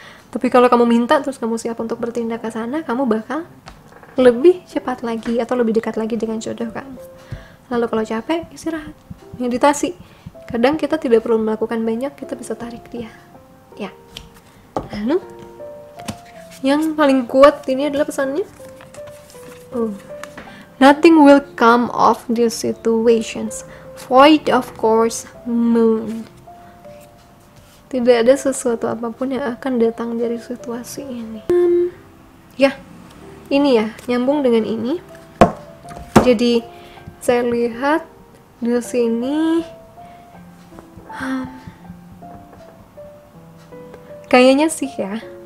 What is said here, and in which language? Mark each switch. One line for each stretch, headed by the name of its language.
Indonesian: Tapi kalau kamu minta terus kamu siap untuk bertindak ke sana, kamu bakal lebih cepat lagi atau lebih dekat lagi dengan jodoh kamu. Lalu kalau capek, istirahat, meditasi. Kadang kita tidak perlu melakukan banyak, kita bisa tarik dia. Ya. Lalu yang paling kuat ini adalah pesannya.
English: Nothing will come of these situations. Void of course, moon.
Indonesian: Tidak ada sesuatu apapun yang akan datang dari situasi ini. Ya, ini ya, nyambung dengan ini. Jadi, saya lihat di sini kayaknya sih ya.